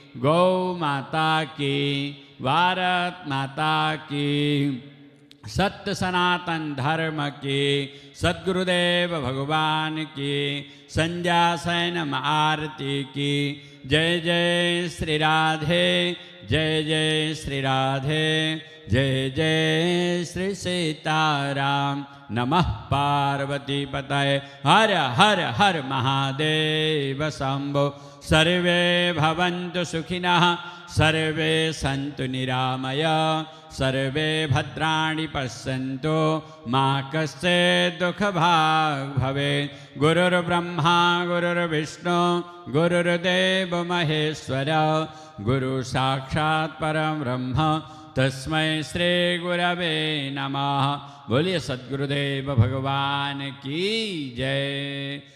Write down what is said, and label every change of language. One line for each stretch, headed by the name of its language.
Hindi: गौ माता की, भारत माता की, सत्य सनातन धर्म की, सद्गुरुदेव भगवान की, संध्यासैनम आरती की। जय जय श्री राधे, जय जय श्री राधे, जय जय श्री सीताराम।
Sanskrit: नमः पार्वती पतये हर हर हर महादेव शंभो। सर्वे भवन्तु सुखिनः, सर्वे सन्तु निरामय, सर्वे भद्राणि पश्यन्तु मा कश्चित् दुःखभाग् भवेत्। गुरुर्ब्रह्मा गुरुर्विष्णु गुरुर्देव महेश्वर, गुरु साक्षात् परं ब्रह्म तस्मै श्री गुरवे नमः।
Hindi: बोलिए सद्गुरुदेव भगवान की जय।